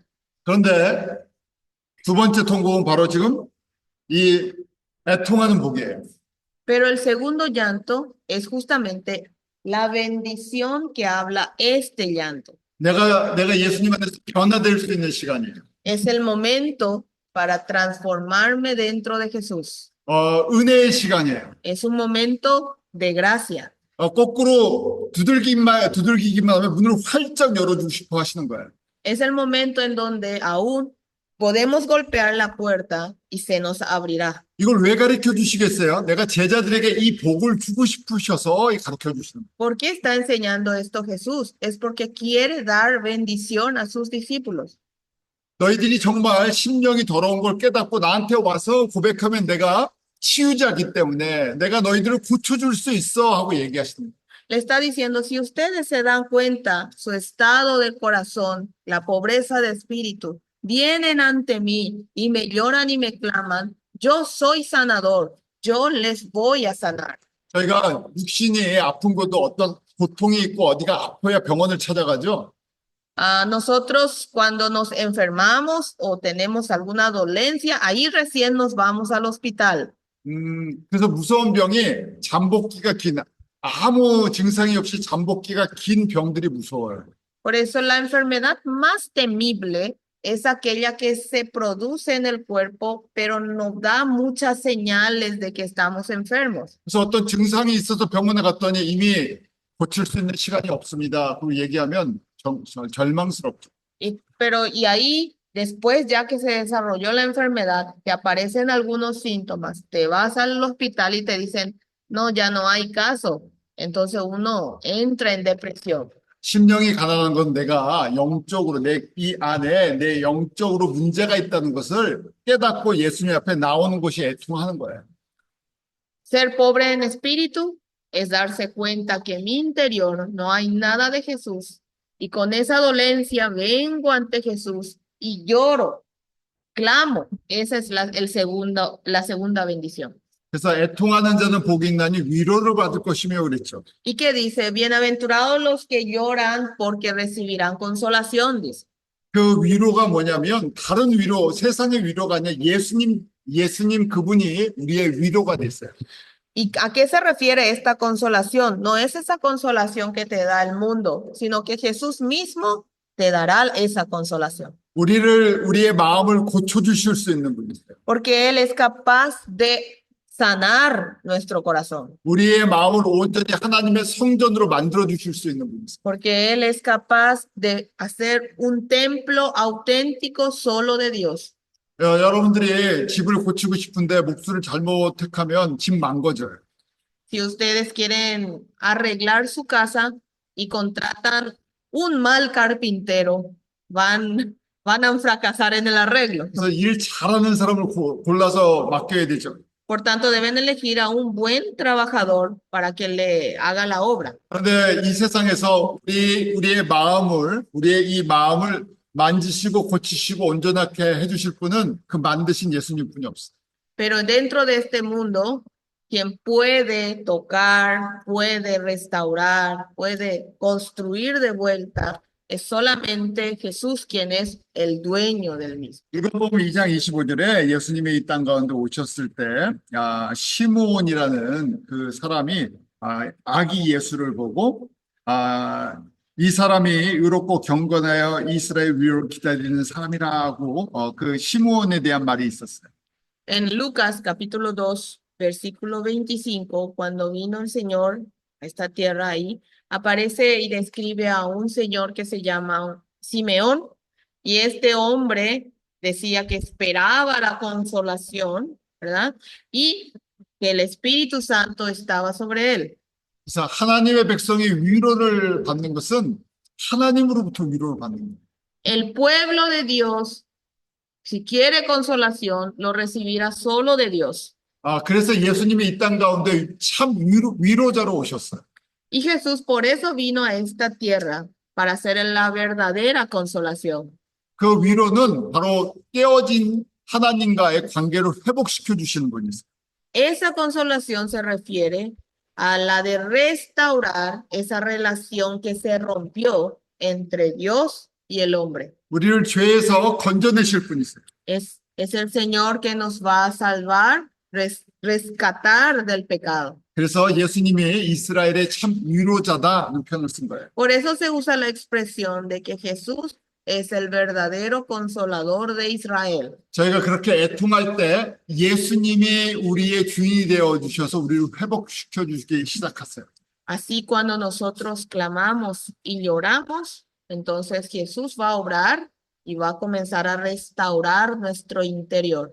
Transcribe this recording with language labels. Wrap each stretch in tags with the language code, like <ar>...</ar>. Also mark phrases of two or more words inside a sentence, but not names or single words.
<ko>그런데 두 번째 통곡은 바로 지금 이 애통하는 복이에요.</ko> <es>Pero el segundo llanto es justamente la bendición que habla este llanto.</es> <ko>내가 예수님 안에서 변화될 수 있는 시간이에요.</ko> <es>Es el momento para transformarme dentro de Jesús.</es> <ko>은혜의 시간이에요.</ko> <es>Es un momento de gracia.</es> <ko>거꾸로 두들기기만 하면 문을 활짝 열어주고 싶어 하시는 거예요.</ko> <es>Es el momento en donde aún podemos golpear la puerta y se nos abrirá.</es> <ko>이걸 왜 가르쳐 주시겠어요? 내가 제자들에게 이 복을 주고 싶으셔서 가르쳐 주시는 거예요.</ko> <es>¿Por qué está enseñando esto Jesús? Es porque quiere dar bendición a sus discípulos.</es> <ko>너희들이 정말 심령이 더러운 걸 깨닫고 나한테 와서 고백하면 내가 치유자이기 때문에 내가 너희들을 고쳐줄 수 있어 하고 얘기하시는 거예요.</ko> <es>Le está diciendo, si ustedes se dan cuenta, su estado del corazón, la pobreza de espíritu, vienen ante mí y me lloran y me claman, yo soy sanador, yo les voy a sanar.</es> <ko>저희가 육신이 아픈 것도 어떤 고통이 있고 어디가 아파야 병원을 찾아가죠.</ko> <es>Nosotros cuando nos enfermamos o tenemos alguna dolencia, ahí recién nos vamos al hospital.</es> <ko>그래서 무서운 병이 잠복기가 긴, 아무 증상이 없이 잠복기가 긴 병들이 무서워요.</ko> <es>Por eso la enfermedad más temible es aquella que se produce en el cuerpo, pero no da muchas señales de que estamos enfermos.</es> <ko>그래서 어떤 증상이 있어서 병원에 갔더니 이미 고칠 수 있는 시간이 없습니다. 그리고 얘기하면 절망스럽죠.</ko> <es>Y ahí, después, ya que se desarrolló la enfermedad, te aparecen algunos síntomas, te vas al hospital y te dicen, no, ya no hay caso. Entonces uno entra en depresión.</es> <ko>심령이 가난한 건 내가 영적으로 이 안에 내 영적으로 문제가 있다는 것을 깨닫고 예수님 앞에 나오는 것이 애통하는 거예요.</ko> <es>Ser pobre en espíritu es darse cuenta que en mi interior no hay nada de Jesús y con esa dolencia vengo ante Jesús y lloro, clamo. Esa es la segunda bendición.</es> <ko>그래서 애통하는 자는 복이 있나니 위로를 받을 것이며 그랬죠.</ko> <es>¿Y qué dice? Bienaventurados los que lloran porque recibirán consolación, dice.</es> <ko>그 위로가 뭐냐면 다른 위로, 세상의 위로가 아니라 예수님 그분이 우리의 위로가 됐어요.</ko> <es>¿Y a qué se refiere esta consolación? No es esa consolación que te da el mundo, sino que Jesús mismo te dará esa consolación.</es> <ko>우리의 마음을 고쳐주실 수 있는 분이세요.</ko> <es>Porque Él es capaz de sanar nuestro corazón.</es> <ko>우리의 마음을 온전히 하나님의 성전으로 만들어 주실 수 있는 분이세요.</ko> <es>Porque Él es capaz de hacer un templo auténtico solo de Dios.</es> <ko>여러분들이 집을 고치고 싶은데 목수를 잘못 택하면 집 망가져요.</ko> <es>Si ustedes quieren arreglar su casa y contratan un mal carpintero, van a fracasar en el arreglo.</es> <ko>그래서 일 잘하는 사람을 골라서 맡겨야 되죠.</ko> <es>Por tanto, deben elegir a un buen trabajador para que le haga la obra.</es> <ko>그런데 이 세상에서 우리의 이 마음을 만지시고 고치시고 온전하게 해주실 분은 그 만드신 예수님 뿐이 없어요.</ko> <es>Pero dentro de este mundo, quien puede tocar, puede restaurar, puede construir de vuelta, es solamente Jesús quien es el dueño del mismo.</es> <ko>누가복음 2장 25절에 예수님이 이 땅 가운데 오셨을 때 시므온이라는 그 사람이 아기 예수를 보고 이 사람이 의롭고 경건하여 이스라엘 위로를 기다리는 사람이라고 그 시므온에 대한 말이 있었어요.</ko> <es>En Lucas capítulo 2, versículo 25, cuando vino el Señor a esta tierra ahí, aparece y describe a un señor que se llama Simeón, y este hombre decía que esperaba la consolación, ¿verdad? Y que el Espíritu Santo estaba sobre él.</es> <ko>그래서 하나님의 백성이 위로를 받는 것은 하나님으로부터 위로를 받는 거예요.</ko> <es>El pueblo de Dios, si quiere consolación, lo recibirá solo de Dios.</es> <ko>그래서 예수님이 이 땅 가운데 참 위로자로 오셨어요.</ko> <es>Y Jesús por eso vino a esta tierra, para hacer la verdadera consolación.</es> <ko>그 위로는 바로 깨어진 하나님과의 관계를 회복시켜 주시는 분이세요.</ko> <es>Esa consolación se refiere a la de restaurar esa relación que se rompió entre Dios y el hombre.</es> <ko>우리를 죄에서 건져내실 분이세요.</ko> <es>Es el Señor que nos va a salvar, rescatar del pecado.</es> <ko>그래서 예수님이 이스라엘의 참 위로자다는 표현을 쓴 거예요.</ko> <es>Por eso se usa la expresión de que Jesús es el verdadero consolador de Israel.</es> <ko>저희가 그렇게 애통할 때 예수님이 우리의 주인이 되어 주셔서 우리를 회복시켜 주기 시작하세요.</ko> <es>Así cuando nosotros clamamos y lloramos, entonces Jesús va a obrar y va a comenzar a restaurar nuestro interior.</es>